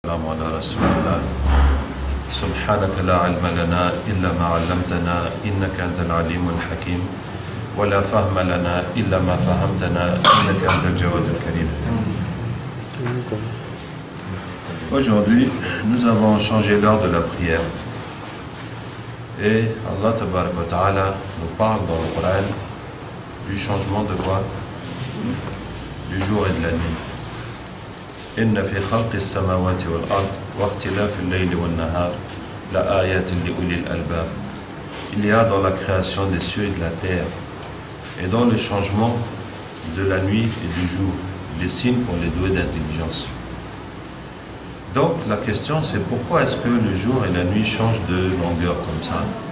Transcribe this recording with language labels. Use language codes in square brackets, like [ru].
[ar] السلام على رسول الله سبحانك لا علم لنا إلا ما علمتنا إنك أنت العليم الحكيم ولا فهم لنا إلا ما فهمتنا إنك أنت الجواد الكريم. [fr] Aujourd'hui, nous avons changé l'heure de la prière. Et Allah Tabaraka wa Ta'ala nous parle dans le Coran du changement de quoi? Du jour et de la nuit. [ar] إن في خلق السماوات والأرض واختلاف الليل والنهار لآيات لأولي الألباب. [fr] Il y a dans la création des cieux et de la terre et dans le changement de la nuit et du jour des signes pour les doués d'intelligence. Donc la question c'est pourquoi est-ce que le jour et la nuit changent de longueur comme ça?